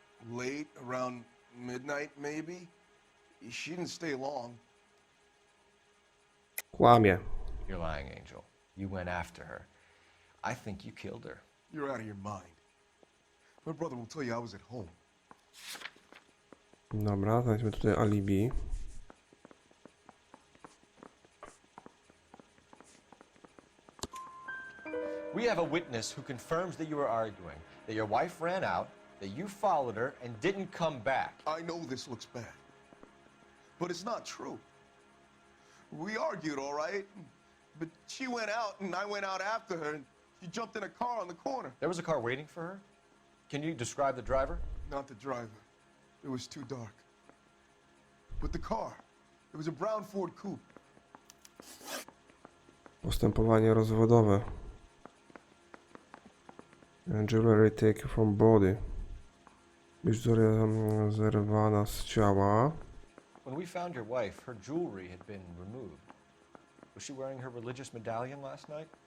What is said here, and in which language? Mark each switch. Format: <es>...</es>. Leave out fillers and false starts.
<en>Late, around midnight, maybe? She didn't stay long.</en> <pl>Kłamie.</pl> <en>You're lying, Angel. You went after her. I think you killed her. You're out of your mind. My brother will tell you I was at home.</en> <pl>Dobra, znajdźmy tutaj alibi.</pl> <en>We have a witness who confirms that you were arguing, that your wife ran out, that you followed her and didn't come back. I know this looks bad, but it's not true. We argued, all right? But she went out, and I went out after her, and she jumped in a car on the corner. There was a car waiting for her? Can you describe the driver? Not the driver. It was too dark. But the car. It was a brown Ford coupe.</en> <pl>Postępowanie rozwodowe.</pl> <en>Jewelry taken from body.</en> <pl>Biżuteria zerwana z ciała.</pl> <en>When we found your wife, her jewelry had been removed. Was she wearing her religious medallion last night?</en>